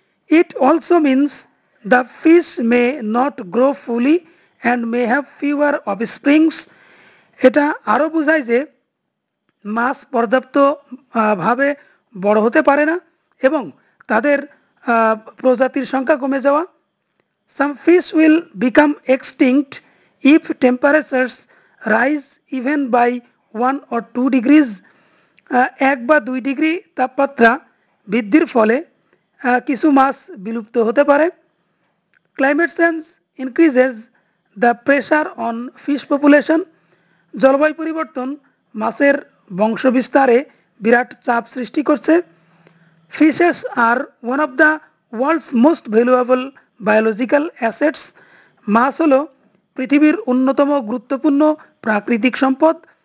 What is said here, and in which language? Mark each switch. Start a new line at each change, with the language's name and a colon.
English: It also means the fish may not grow fully and may have fewer offsprings.
Bangla: এটা আরও বোঝায় যে মাছ পর্যাপ্ত ভাবে বড় হতে পারে না এবং তাদের প্রজাতির সংখ্যা কমে যাওয়া।
English: Some fish will become extinct if temperatures rise even by 1 or 2 degrees.
Bangla: 1 বা 2 ডিগ্রি তাপমাত্রা বৃদ্ধির ফলে কিছু মাছ বিলুপ্ত হতে পারে।
English: Climate change increases the pressure on fish population.
Bangla: জলবায়ু পরিবর্তন মাছের বংশবিস্তারে বিরাট চাপ সৃষ্টি করছে।
English: Fishes are one of the world's most valuable biological assets.
Bangla: মাছ হলো পৃথিবীর অন্যতম গুরুত্বপূর্ণ প্রাকৃতিক সম্পদ।